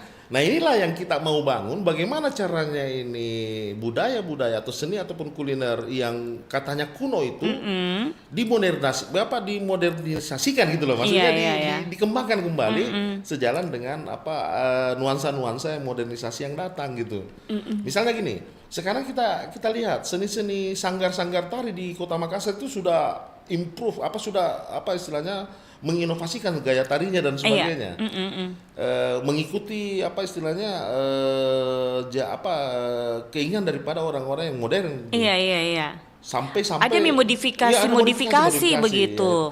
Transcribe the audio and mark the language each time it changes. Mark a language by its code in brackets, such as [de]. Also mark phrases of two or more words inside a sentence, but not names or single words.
[id] Nah inilah yang kita mau bangun, bagaimana caranya ini budaya-budaya atau seni ataupun kuliner yang katanya kuno itu dimodernisasikan gitu loh, maksudnya dikembangkan kembali sejalan dengan nuansa-nuansa yang modernisasi yang datang gitu. Misalnya gini, sekarang kita lihat seni-seni sanggar-sanggar tari di Kota Makassar itu sudah improve, istilahnya menginovasikan gaya tarinya dan sebagainya, mengikuti keinginan daripada orang-orang yang modern. Iya. Sampai ada modifikasi begitu.